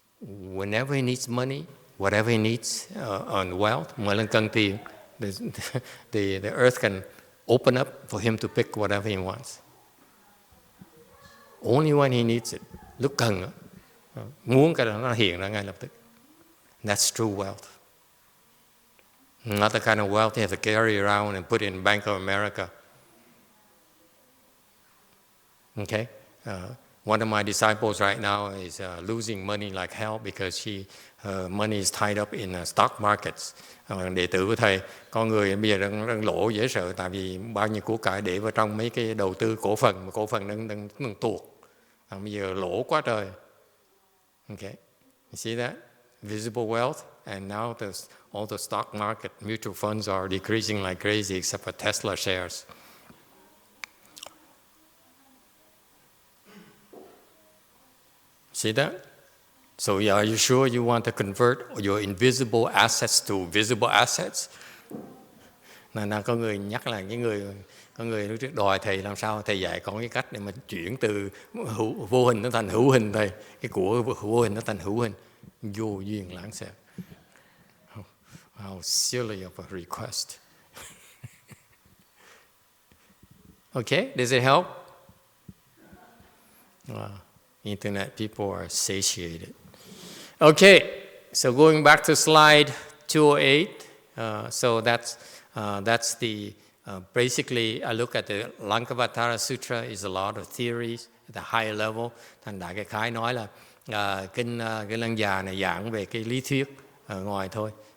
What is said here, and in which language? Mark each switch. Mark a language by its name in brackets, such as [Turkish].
[English] Whenever he needs money, whatever he needs on wealth, [Vietnamese] mỗi lần cần tiền, [English] the earth can open up for him to pick whatever he wants. Only when he needs it. [Vietnamese] Lúc cần, muốn cái đó nó hiện ra ngay lập tức. [English] That's true wealth. Not the kind of wealth you have to carry around and put in Bank of America. Okay? One of my disciples right now is losing money like hell because her money is tied up in stock markets. [Vietnamese] Đệ tử của thầy, con người bây giờ đang lỗ dễ sợ, tại vì bao nhiêu của cải để vào trong mấy cái đầu tư cổ phần, mà cổ phần đang tuột. Bây giờ lỗ quá trời. [English] Okay, you see that? Visible wealth, and now all the stock market mutual funds are decreasing like crazy, except for Tesla shares. See that? So are you sure you want to convert your invisible assets to visible assets? [Vietnamese] Nào có người nhắc là có người lúc trước đòi thầy làm sao thầy dạy con cái cách để mà chuyển từ vô hình nó thành hữu hình thầy, cái của vô hình nó thành hữu hình. Vô duyên lãng xẹt. [English] How silly of a request. Okay, does it help? Wow. Internet people are satiated. Okay, so going back to slide 208. So that's the basically I look at the Lankavatara Sutra is a lot of theories at the higher level. [Vietnamese] Thành đại cái khái nói là kinh Lăng Già này giảng về cái lý thuyết ngoài thôi.